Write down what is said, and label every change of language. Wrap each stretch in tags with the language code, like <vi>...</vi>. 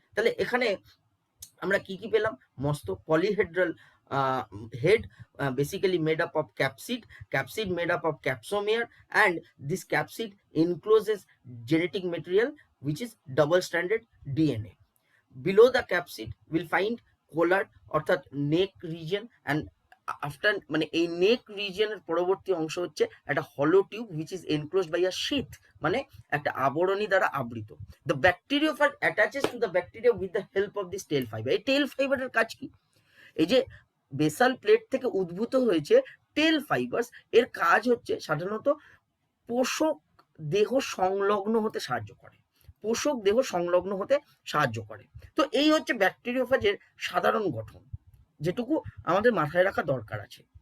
<bn>তাহলে এখানে আমরা কি কি পেলাম? মস্তক,</bn> <en>Polyhedral head, basically made up of capsid made up of capsomere, and this capsid encloses genetic material which is double stranded DNA. Below the capsid we'll find collar</en> <bn>অর্থাৎ নেক region,</bn> <en>and after</en> <bn>মানে এই নেক রিজিয়নের পরবর্তী অংশ হচ্ছে একটা হলো tube</bn> <en>which is enclosed by a sheath,</en> <bn>মানে একটা আবরণী দ্বারা আবৃত।</bn> <en>The bacteriophage attaches to the bacteria with the help of this tail fiber।</en> <bn>এই টেল ফাইবারের কাজ কি? এই যে বেসাল প্লেট থেকে উদ্ভূত হয়েছে টেল ফাইবার্স, এর কাজ হচ্ছে সাধারণত পোষক দেহ সংলগ্ন হতে সাহায্য করে, পোষক দেহ সংলগ্ন হতে সাহায্য করে। তো এই হচ্ছে ব্যাকটেরিওফাজের সাধারণ গঠন, যেটুকু আমাদের মাথায় রাখা দরকার আছে।</bn>